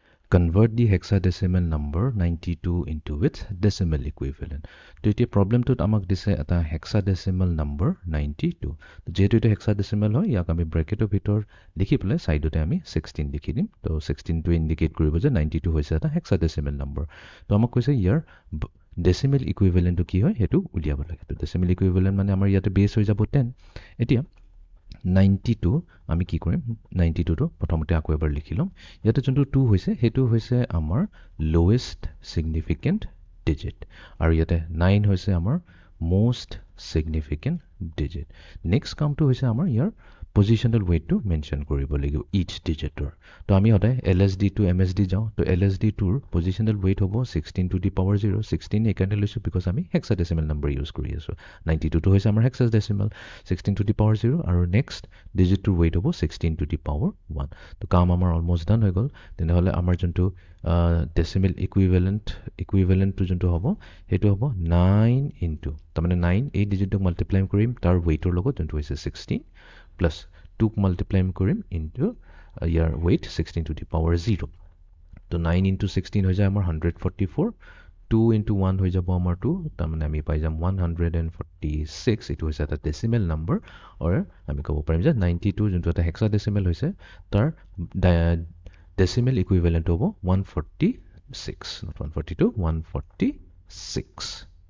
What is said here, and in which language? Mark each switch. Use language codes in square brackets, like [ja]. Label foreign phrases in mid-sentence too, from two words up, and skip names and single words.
[en] convert the hexadecimal number 92 into its decimal equivalent. [as] So it problem তো আমাক দিছে এটা [en] hexadecimal number [as] 92. যেহেতু এটা hexadecimal হয় ইয়াক আমি ব্র্যাকেটৰ ভিতৰ লিখি পেলাই সাইডতে আমি 16 লিখি দিম। তো 16 টো ইন্ডিকেট কৰিব যে 92 হৈছে এটা [en] hexadecimal number। [as] তো আমাক কৈছে ইয়াৰ [en] decimal equivalent to [as] কি হয় হেতু উলিয়াব লাগে। তো [en] decimal equivalent [as] মানে আমাৰ ইয়াতে বেস হৈ যাব 10। এতিয়া 92 আমি কি কৰিম 92 টো প্ৰথমতে আকৌ এবাৰ লিখি লম। ইয়াতে যোনটো 2 হৈছে হেতু হৈছে আমাৰ [en] lowest significant digit [as] আৰু ইয়াতে 9 হৈছে আমাৰ [en] most significant digit। [as] next কামটো হৈছে আমাৰ ইয়াৰ [en] positional weight to mention [as] কৰিব লাগিব [en] each digit [as] ৰ। তো আমি হদায় [en] LSD to MSD [as] যাও। তো LSD টোৰ [en] positional weight [as] হ'ব [en] 16 to the power 0। [as] 16 একাৰণে লৈছো because আমি [en] hexadecimal number use [as] কৰি আছো। 92 টো হৈছে আমাৰ [en] hexadecimal 16 to the power 0 [as] আৰু [en] next digit [as] টোৰ weight হ'ব [en] 16 to the power 1। [as] তো কাম আমাৰ [en] almost done [as] হৈ গল। তেনেহলে আমাৰ যোনটো [en] decimal equivalent to [as] যোনটো হ'ব হেতু হ'ব 9 into তাৰমানে 9 এই digit ক multiply কৰিম তাৰ weight ৰ লগত যোনটো হৈছে 16 plus 2 multiply কৰিম [en] into your weight 16 to the power 0। [as] তো 9 into 16 হৈ যায় আমাৰ 144। 2 into 1 হৈ যাব আমাৰ 2 তাৰমানে আমি পাই যাম 146। এটো হৈছে এটা [en] decimal number or [as] আমি ক'ব পাৰিম যে 92 যোনটো এটা hexadecimal হৈছে তাৰ [en] decimal equivalent [as] হ'ব 146 not 142 146।